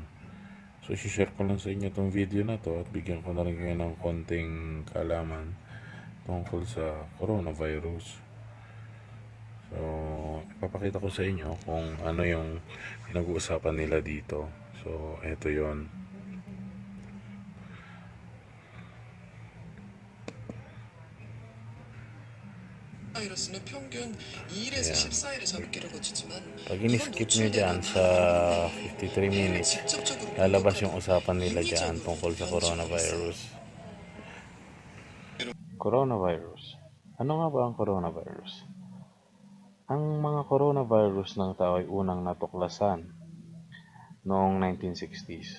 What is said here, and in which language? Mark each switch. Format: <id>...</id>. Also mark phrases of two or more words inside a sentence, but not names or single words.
<tl>So, share ko lang sa inyo itong video na to at bigyan ko na rin kayo ng konting kaalaman tungkol sa coronavirus. So, ipapakita ko sa inyo kung ano yung pinag-uusapan nila dito. So, eto yon.</tl> <ko>바이러스는 평균 2일에서</ko> <tl>Ayan.</tl> <ko>14일의 잠기를 거치지만</ko> <tl>Pag</tl> <ko>이건</ko> <tl>in-skip nyo dyan</tl> <ko>노출되면</ko> <tl>sa 53 minutes,</tl> <ko>직접적으로</ko> <tl>lalabas yung usapan nila dyan</tl> <ko>인위적으로</ko> <tl>tungkol sa</tl> <ko>변종을</ko> <tl>coronavirus. Coronavirus. Ano nga ba ang coronavirus? Ang mga coronavirus ng tao ay unang natuklasan noong 1960s.</tl>